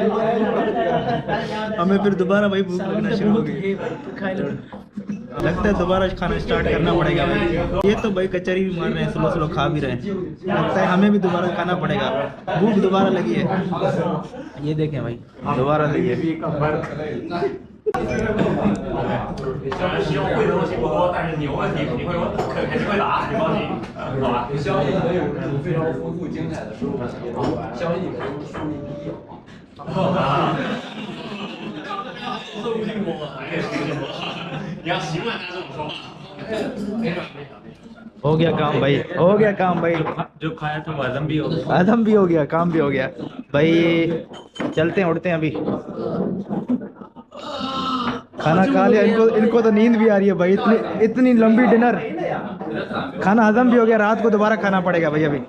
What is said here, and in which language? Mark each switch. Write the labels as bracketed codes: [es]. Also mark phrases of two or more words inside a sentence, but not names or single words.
[hi] हमें फिर दोबारा भाई भूख लगना शुरू हो गई, लगता है दोबारा खाना स्टार्ट करना पड़ेगा भाई। ये तो भाई कचहरी भी मार रहे हैं, [en] slow slow [hi] खा भी रहे हैं, लगता है हमें भी दोबारा खाना पड़ेगा। भूख दोबारा लगी है, ये देखें भाई दोबारा लगी है। [zh] 虽然使用会的东西不多，但是你有问题肯定会肯定会答，你放心，好吧？相信能有这种非常丰富精彩的收获，相信你们都是树立第一，好吧？都不信我，哎，你要习惯他这种说话。 [hi] हो गया काम भाई, हो गया काम भाई। जो खाया था वो हजम भी हो गया। आदम भी हो गया, काम भी हो गया भाई। चलते हैं, उड़ते हैं अभी। खाना खा लिया, इनको तो नींद भी आ रही है भाई। इतनी लंबी डिनर, खाना हजम भी हो गया, रात को दोबारा खाना पड़ेगा भाई अभी।